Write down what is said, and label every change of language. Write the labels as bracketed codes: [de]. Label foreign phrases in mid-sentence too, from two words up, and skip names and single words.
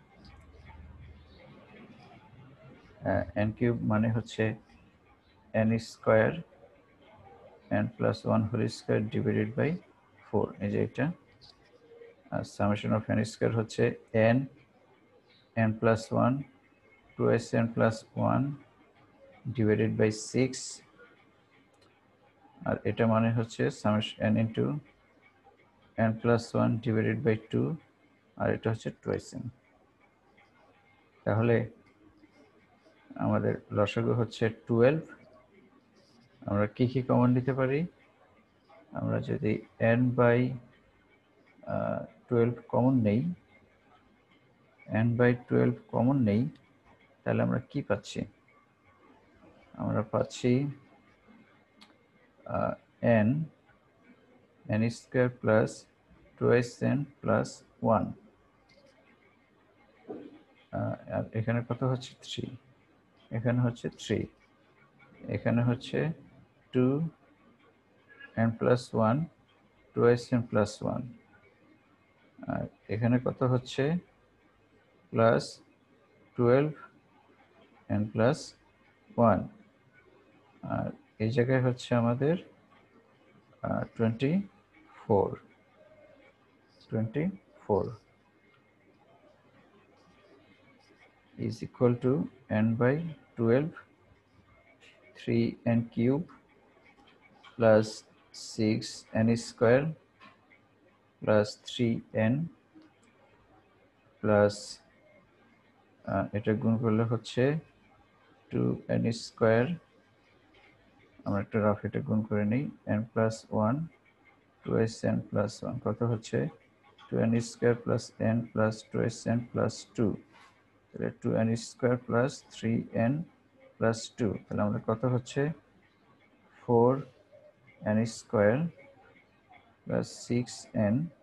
[en] n cube [bn] মানে হচ্ছে [en] n square n plus 1 whole square divided by 4 [bn] এই যে এটা আর [en] summation of n square হচ্ছে n plus 1 2s n plus 1 divided by 6 [bn] আর এটা মানে হচ্ছে [en] summation n into n plus 1 divided by 2 [bn] আর এটা হচ্ছে 2n তাহলে আমাদের লসাগু হচ্ছে 12 আমরা কি কি কমন নিতে পারি আমরা যদি [en] n by [bn] 12 কমন নেই [en] n by [bn] 12 কমন নেই তাহলে আমরা কি পাচ্ছি আমরা পাচ্ছি [en] n square plus 2n plus 1 [bn] আর এখানে কত হচ্ছে 3 এখানে হচ্ছে 3 এখানে হচ্ছে [en] 2n plus 1 2n plus 1 [bn] আর এখানে কত হচ্ছে [en] plus 12n plus 1 [bn] আর এই জায়গায় হচ্ছে আমাদের [en] 24 is equal to n by 12 3n cube plus 6n square plus 3n [bn] plus এটা গুণ করলে হচ্ছে [en] 2n square, [bn] আমরা একটা রাফ এটা গুণ করে নিই, [en] n plus 1 2n plus 1 [bn] কত হচ্ছে [en] 2n square plus n plus 2n plus 2, [bn] তাহলে [en] 2n square plus 3n plus 2, [bn] তাহলে আমাদের কত হচ্ছে [en] 4n square plus 6n,